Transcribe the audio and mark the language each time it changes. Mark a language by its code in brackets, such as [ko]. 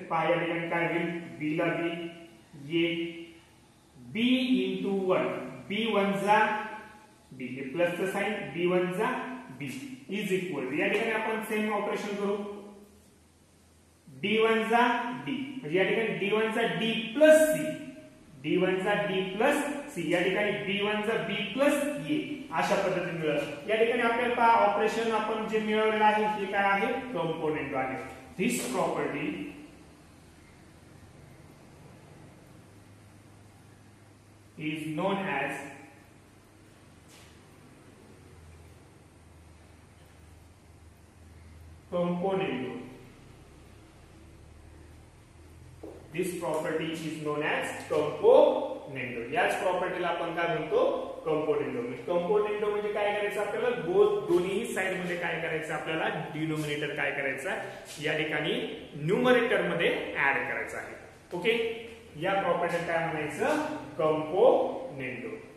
[mr] पहा या ठिकाणी काय होईल B ला B ये B इंटू 1 B 1 जा B हे प्लसचं साइन B 1 जा B इज इक्वल या ठिकाणी आपण सेम ऑपरेशन करू D1 जा D म्हणजे या ठिकाणी D1 चा D प्लस C D1 चा D प्लस C या ठिकाणी B1 चा B प्लस A अशा पद्धतीने मिळेल. या ठिकाणी आपल्याला पहा ऑपरेशन आपण जे मिळवलेलं आहे हे काय आहे कंपोनेंट आहे. [en] This property is known as componendo. This property is known as componendo. [mr] याच प्रॉपर्टीला आपण काय म्हणतो कंपोनेंडो. कंपोनेंडो म्हणजे काय करायचं आपल्याला दोन्ही साइड मध्ये काय करायचं आपल्याला डिनोमिनेटर काय करायचं या ठिकाणी न्यूमरेटर मध्ये ऍड करायचं आहे. ओके या प्रॉपर्टीला काय म्हणायचं कंपोनेंडो.